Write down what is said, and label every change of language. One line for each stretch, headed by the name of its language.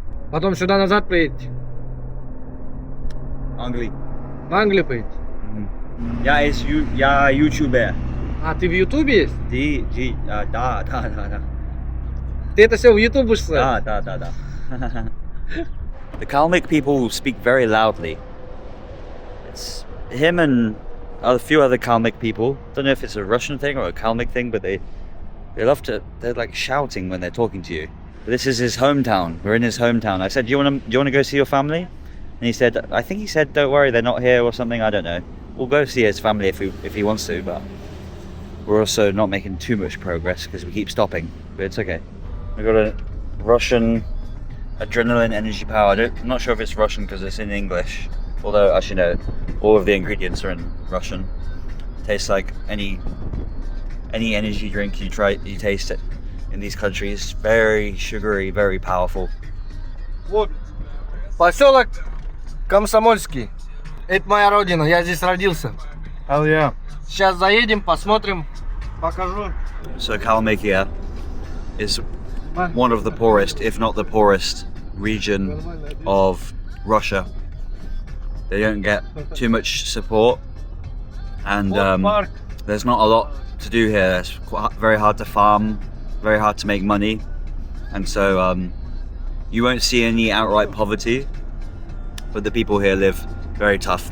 Russian: Потом сюда назад поедете? Англия. В Англию поедете? Я ютубер. А, ты в Ютубе есть? Да. Ты это все в Ютуб будешь ставить? Да.
English: The Kalmyk people speak very loudly. It's him and a few other Kalmyk people. Don't know if it's a Russian thing or a Kalmyk thing, but they love to. They're like shouting when they're talking to you. But this is his hometown. We're in his hometown. I said, do you want to go see your family? And he said, I think he said, don't worry, they're not here or something. I don't know. We'll go see his family if he wants to, but we're also not making too much progress because we keep stopping. But it's okay. We got a Russian adrenaline energy power. I'm not sure if it's Russian because it's in English. Although, actually no, all of the ingredients are in Russian. Tastes like any energy drink you taste it in these countries. Very sugary, very powerful.
Russian: Вот, поселок Комсомольский. Это моя родина, я здесь родился.
English: Hell yeah.
Russian: Сейчас заедем, посмотрим, покажу.
English: So Kalmykia is one of the poorest, if not the poorest, region of Russia. They don't get too much support, and there's not a lot to do here. It's very hard to farm, very hard to make money, and so you won't see any outright poverty, but the people here live very tough.